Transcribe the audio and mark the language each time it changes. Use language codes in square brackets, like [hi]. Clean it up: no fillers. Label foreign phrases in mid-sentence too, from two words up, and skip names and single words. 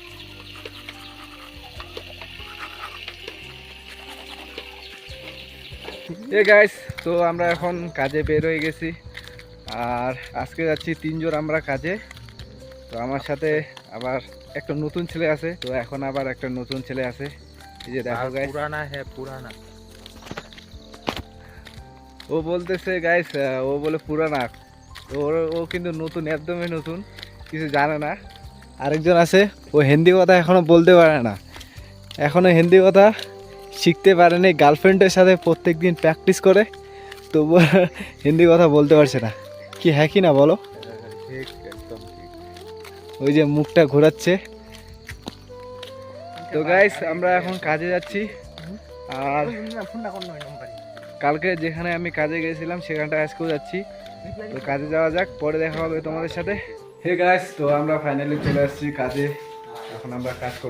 [bn] এই গাইস তো আমরা এখন কাজে বের হয়ে গেছি আর আজকে যাচ্ছি 3 জন আমরা কাজে। তো আমার সাথে আবার একটা নতুন ছেলে আছে, তো এখন আবার একটা নতুন ছেলে আছে। এই যে দেখো গাইস, [hi] पुराना है पुराना [bn] ও বলতেছে গাইস ও বলে পুরানা, তো ও কিন্তু নতুন, একদমই নতুন, কিছু জানে না। আরেকজন আছে ও হিন্দি কথা এখনো বলতে পারে না, এখনো হিন্দি কথা শিখতে পারেনি। গার্লফ্রেন্ডের সাথে প্রত্যেক দিন প্র্যাকটিস করে তবু হিন্দি কথা বলতে পারছে না। কি হ্যাঁ কি না বলো? [hi] ठीक एकदम ठीक। [bn] ওই যে মুখটা ঘোরাচ্ছে। তো গাইস আমরা এখন কাজে যাচ্ছি আর কালকে যেখানে আমি কাজে গেছিলাম সেখানটা আজকেও যাচ্ছি। তো কাজে যাওয়া যাক, পরে দেখা হবে তোমাদের সাথে। হে গাইস তো আমরা ফাইনালি চলে আসছি কাজে, এখন আমরা কাজ করব।